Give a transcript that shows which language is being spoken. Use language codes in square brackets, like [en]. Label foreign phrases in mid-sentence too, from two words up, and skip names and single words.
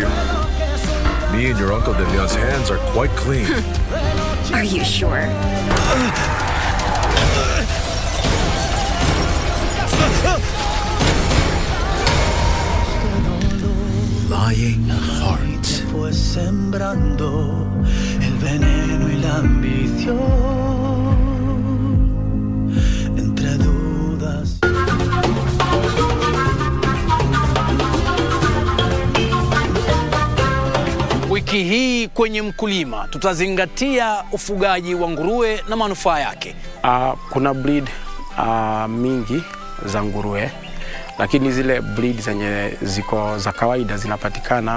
[en] Me and your Uncle Devian's hands are quite clean. Are you sure? Lying heart [es] fue sembrando el veneno y la ambición entre dudas. [sw] Wiki hii kwenye mkulima tutazingatia ufugaji wa nguruwe na manufaa yake. Kuna breed mingi za nguruwe, lakini zile breed zenye ziko za kawaida zinapatikana.